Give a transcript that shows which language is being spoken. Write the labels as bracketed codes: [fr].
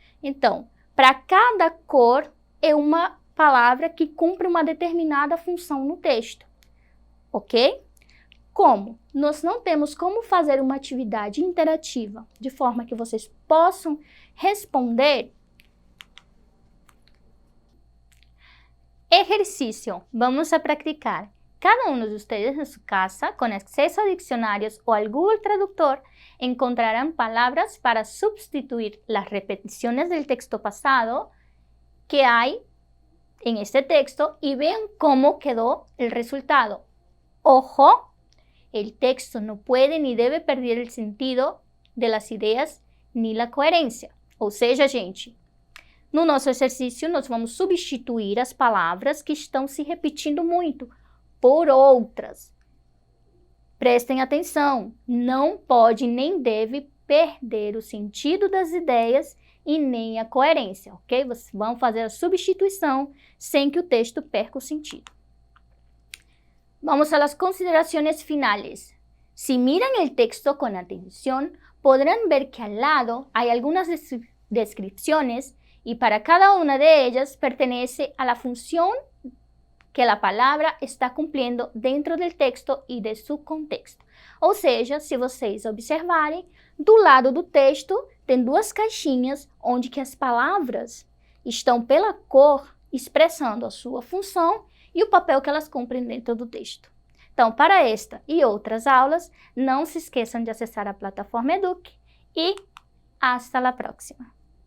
[pt] Então, para cada cor é uma palavra que cumpre uma determinada função no texto, ok? Como nós não temos como fazer uma atividade interativa de forma que vocês possam responder, [es] ejercicio, vamos a practicar. Cada uno de ustedes en su casa, con acceso a diccionarios o al Google Traductor, encontrarán palabras para sustituir las repeticiones del texto pasado que hay en este texto y vean cómo quedó el resultado. Ojo, el texto no puede ni debe perder el sentido de las ideas ni la coerência. [pt] Ou seja, gente, no nosso exercício nós vamos substituir as palavras que estão se repetindo muito por outras. Prestem atenção, não pode nem deve perder o sentido das ideias e nem a coerência, ok? Vocês vão fazer a substituição sem que o texto perca o sentido. [es] Vamos a las consideraciones finales. Si miran el texto con atención, podrán ver que al lado hay algunas descripciones y para cada una de ellas pertenece a la función que la palabra está cumprindo dentro del texto [pt] e de seu contexto. Ou seja, se vocês observarem, do lado do texto tem duas caixinhas onde que as palavras estão pela cor expressando a sua função e o papel que elas cumprem dentro do texto. Então, para esta e outras aulas, não se esqueçam de acessar a plataforma Eduque e [es] hasta la próxima!